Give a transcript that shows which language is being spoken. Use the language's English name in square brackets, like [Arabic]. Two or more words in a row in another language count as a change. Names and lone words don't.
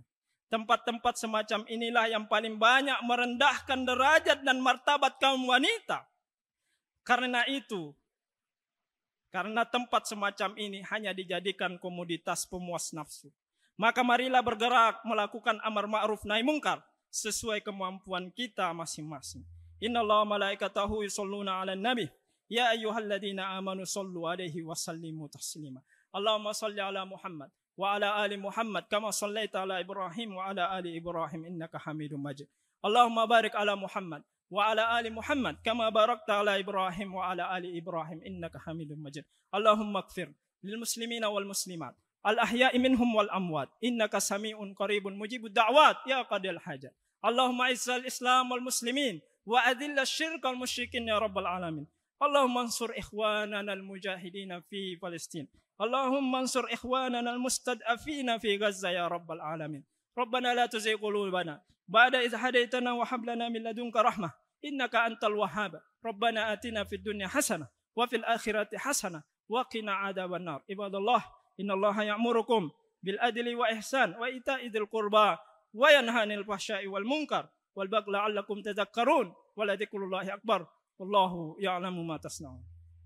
[Indonesian] Tempat-tempat semacam inilah yang paling banyak merendahkan derajat dan martabat kaum wanita. Karena itu, karena tempat semacam ini hanya dijadikan komoditas pemuas nafsu, maka marilah bergerak melakukan [Arabic] أمر معروف نهي منكر [Indonesian] sesuai kemampuan kita masing-masing. [Arabic] إن الله ملائكته يصلون على النبي يا أيها الذين آمنوا صلوا عليه وسلموا تسليما. اللهم صل على محمد وعلى آل محمد كما صليت على إبراهيم وعلى آل إبراهيم إنك حميد مجيد. اللهم بارك على محمد وعلى آل محمد كما باركت على إبراهيم وعلى آل إبراهيم إنك حميد مجيد. اللهم اغفر للمسلمين والمسلمات الأحياء منهم والأموات إنك سميع قريب مجيب الدعوات يا قاضي الحاجات. اللهم أعز الإسلام والمسلمين وأذل الشرك والمشركين يا رب العالمين. اللهم انصر إخواننا المجاهدين في فلسطين. اللهم انصر إخواننا المستضعفين في غزة يا رب العالمين. ربنا لا تزغ قلوبنا بعد إذ هديتنا وهب لنا من لدنك رحمة إنك أنت الوهاب. ربنا آتنا في الدنيا حسنة وفي الآخرة حسنة وقنا عذاب النار. عباد الله إن الله يأمركم بالعدل والإحسان وإيتاء ذي القربى وينهى عن الفحشاء والمنكر والبغي لعلكم تذكرون ولذكر الله أكبر. والله يعلم ما تصنعون.